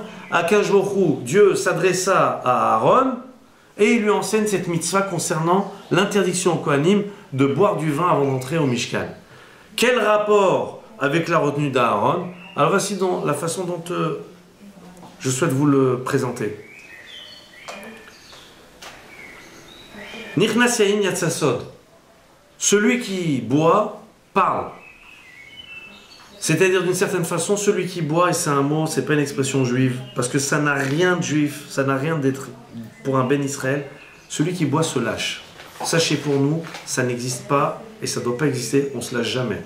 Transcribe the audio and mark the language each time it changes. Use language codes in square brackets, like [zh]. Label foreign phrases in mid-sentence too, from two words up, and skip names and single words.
[he] הקדוש ברוך הוא, [fr] Dieu s'adressa à Aaron et il lui enseigne cette mitzvah concernant l'interdiction au Kohanim de boire du vin avant d'entrer au Mishkan. Quel rapport avec la retenue d'Aaron? Alors voici la façon dont je souhaite vous le présenter. [he] נכנס יין יצא סוד. [fr] Celui qui boit parle. C'est-à-dire d'une certaine façon, celui qui boit, et c'est un mot, c'est pas une expression juive, parce que ça n'a rien de juif, ça n'a rien d'être pour un [he] בן ישראל. [fr] Celui qui boit se lâche. Sachez pour nous, ça n'existe pas et ça ne doit pas exister, on se lâche jamais.